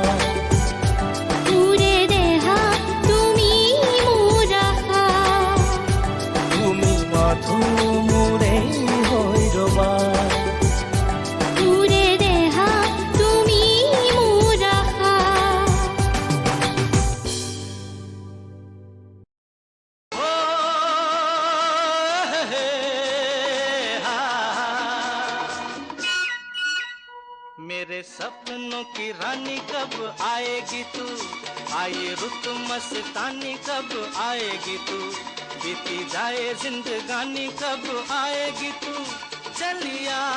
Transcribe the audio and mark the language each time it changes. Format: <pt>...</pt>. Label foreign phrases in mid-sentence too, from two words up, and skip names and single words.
<as>তোৰে দেহা তুমি মোৰ আশা তুমি মাথো মোৰে হৈ ৰবা তোৰে দেহা তুমি মোৰ আশা</as> <hi>मेरे सपनों की रानी कब आएगी तू आए रुत मस्तानी कब आएगी तू बीती जाए जिंदगानी कब आएगी तू चलिया</hi>